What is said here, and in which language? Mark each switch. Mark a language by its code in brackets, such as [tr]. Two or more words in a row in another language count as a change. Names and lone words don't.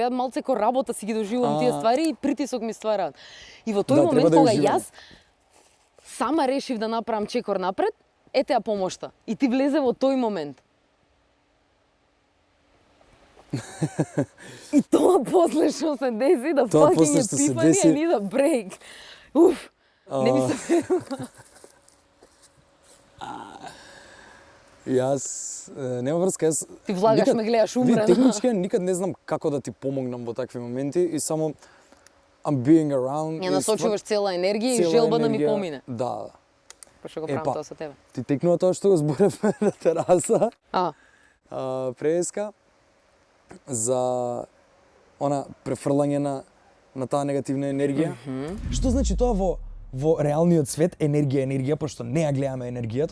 [mk] Ја малце ко работа си ги доживувам тие ствари и притисок ми ствараат. И во тој момент кога јас сама решив да направам чекор напред, ете ја помошта. И ти влезе во тој момент. И тоа после што се деси, да fucking епифанија и [en] need a break. [mk] Уф, не ми се Јас нема врска, јас ти влагаш, ме гледаш умрена. Технички никад не знам како да ти помогнам во такви моменти и само [en] I'm being around. [mk] Ја насочуваш цела енергија и желба да ми помине. Да. Па што го правам тоа со тебе? Ти текнува тоа што го зборевме на тераса. Преска за она префрлање на таа негативна енергија. Што значи тоа во реалниот свет? Енергија, пошто не ја гледаме енергијата.